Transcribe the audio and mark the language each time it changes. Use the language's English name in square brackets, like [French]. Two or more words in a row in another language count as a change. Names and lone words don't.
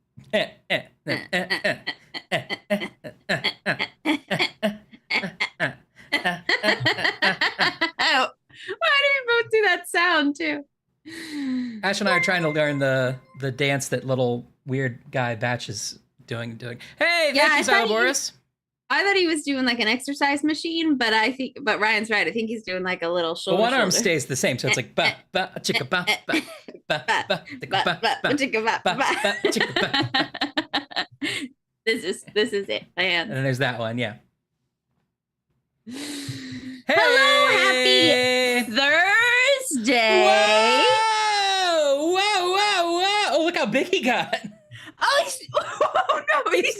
[English] Why do we both do that sound too? Ash and I are trying to learn the dance that little weird guy Batch is doing. Hey, Yeah, thank you, Xyloboris. I thought he was doing like an exercise machine, but Ryan's right. I think he's doing like a little But shoulder. one arm stays the same, so it's like ba ba chicka ba ba ba ba chicka ba ba ba chicka ba. This is it, man. And then there's that one, yeah. Hey! Hello, happy Thursday. Whoa! Oh, look how big he got. Oh no, he's